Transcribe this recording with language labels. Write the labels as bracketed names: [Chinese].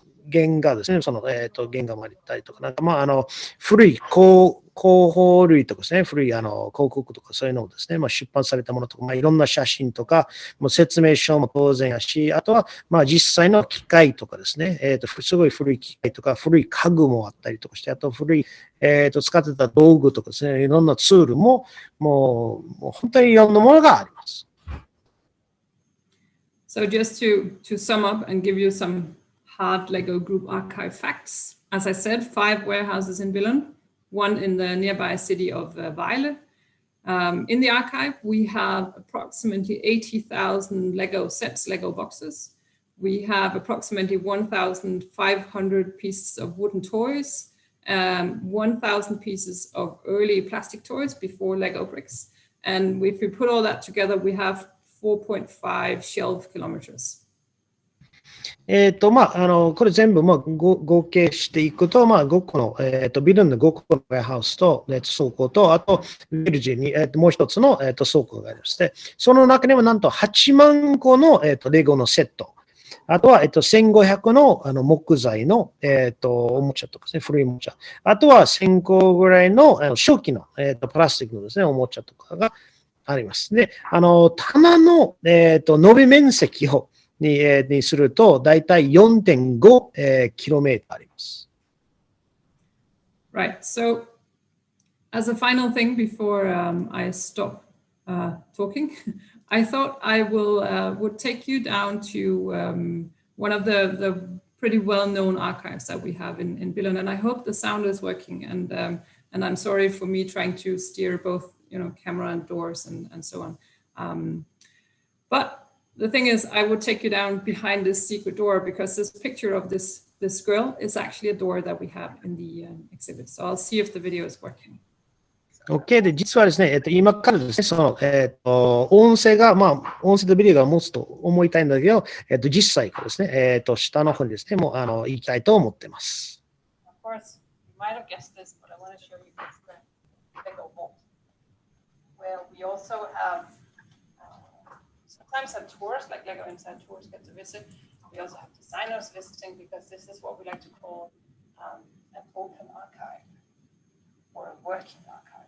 [Japanese] 原画ですね、その、原画もあったりとか、古い広報類とかですね、古い広告とかそういうのをですね、出版されたものとか、いろんな写真とか、もう説明書も当然やし、あとは、実際の機械とかですね、すごい古い機械とか、古い家具もあったりとかして、あと古い、使ってた道具とかですね、いろんなツールも、もう本当にいろんなものがあります。 [English] So just to sum up and give you some hard Lego Group archive facts. As I said, 5 warehouses in Billund, 1 in the nearby city of Vejle. In the archive, we have approximately 80,000 Lego sets, Lego boxes. We have approximately 1,500 pieces of wooden toys, 1,000 pieces of early plastic toys before Lego bricks. And if we put all that together, we have 4.5 shelf kilometers. [Japanese] これ全部合計していくと、5個の、ビルの5個のウェアハウスと、倉庫と、あと、ベルジーに、もう一つの、倉庫がありまして、その中にはなんと8万個の、レゴのセット。あとは、1500の、木材の、おもちゃとかですね、古いおもちゃ。あとは、1000個ぐらいの、初期の、プラスチックのですね、おもちゃとかがあります。で、棚の、延べ面積を、にすると、だいたい 4.5 キロメートルあります。 [English] Right. So, as a final thing before I stop talking, I thought I would take you down to one of the pretty well-known archives that we have in Billund, and I hope the sound is working. And I'm sorry for me trying to steer both, camera and doors and so on. But the thing is, I would take you down behind this secret door because this picture of this girl is actually a door that we have in the exhibit. So I'll see if the video is working. [Japanese] OK で、実はですね、今からですね、その、音声とビデオが持つと思いたいんだけど、実際からですね、下の方にですね、もう、行きたいと思ってます。 [English] Of course, you might have guessed this, but I want to show you this Lego vault, where we also have sometimes have tours, like Lego Inside tours get to visit. We also have designers visiting because this is what we like to call an open archive or a working archive.